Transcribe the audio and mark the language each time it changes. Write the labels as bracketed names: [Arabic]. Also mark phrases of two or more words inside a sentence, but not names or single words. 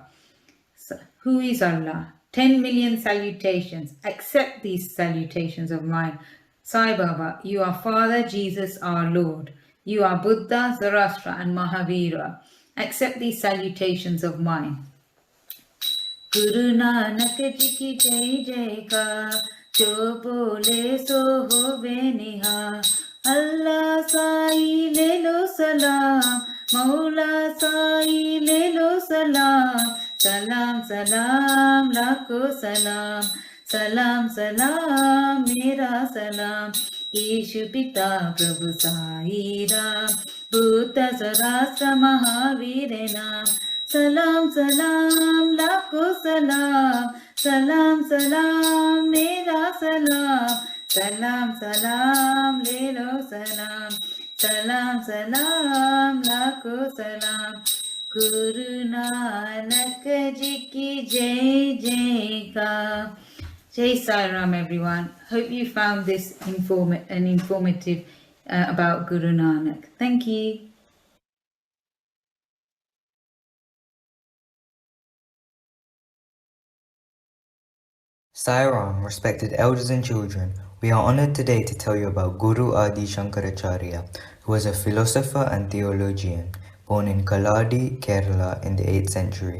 [English] So, who is Allah? 10 million salutations. Accept these salutations of mine. Sai Baba, you are Father Jesus, our Lord. You are Buddha, Zoroaster and Mahavira. Accept these salutations of mine. [Hindi] गुरु नानक जी की जय जय का, जो बोले सो हो बेनिहा. अल्लाह साई ले लो सलाम, मौला साई ले लो सलाम. सलाम सलाम लाखो सलाम, सलाम सलाम मेरा सलाम. ईशु पिता प्रभु साई राम, बुद्ध ज़ोरोएस्टर महावीर नाम. सलाम सलाम लाखो सलाम, सलाम सलाम मेरा सलाम. सलाम सलाम ले लो सलाम, सलाम सलाम लाखो सलाम. गुरु नानक जी की जय जय का. [English] Jai Sai Ram, everyone. Hope you found this informative about Guru Nanak. Thank you. Sai Ram, respected elders and children, we are honoured today to tell you about Guru Adi Shankaracharya, who was a philosopher and theologian, born in Kaladi, Kerala in the 8th century.